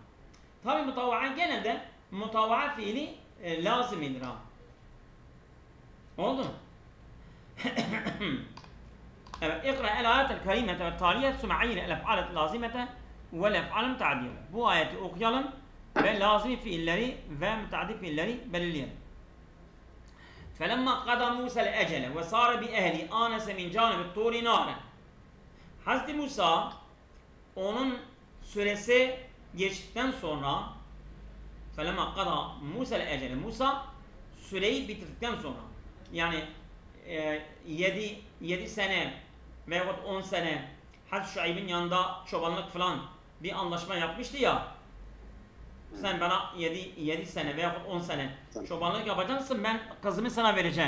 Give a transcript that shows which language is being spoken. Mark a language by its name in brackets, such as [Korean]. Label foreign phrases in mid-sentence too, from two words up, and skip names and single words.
[Turkish] Tabi mutava'a genelde mutava'a fiili lazimidir ha. Oldu mu? [Arabic] Evet, اقرأ الآية الكريمة والتالية ثم عين الأفعال اللازمة والأفعال المتعدية. [Turkish] Bu ayeti okuyalım ve lazimi fiilleri ve müteaddi fiilleri belirleyelim. [Arabic] فَلَمَّا قَدَى مُوسَى الْاَجَلَ وَسَارَ بِأَهْلِ آنَسَ مِنْ جَانِبِ الطُّورِ نَارًا. [Turkish] Hazreti Musa onun süresi geçtikten sonra [Arabic] فَلَمَّا قَدَى مُوسَى الْاَجَلَ [Turkish] Musa süreyi bitirdikten sonra yani 7 sene veyahut 10 sene Hazreti Şuayb'in yanında çobanlık falan bir anlaşma yapmıştı ya. Sen bana 7 sene veyahut 10 sene çobanlık yapacaksın, ben kızımı sana vereceğim.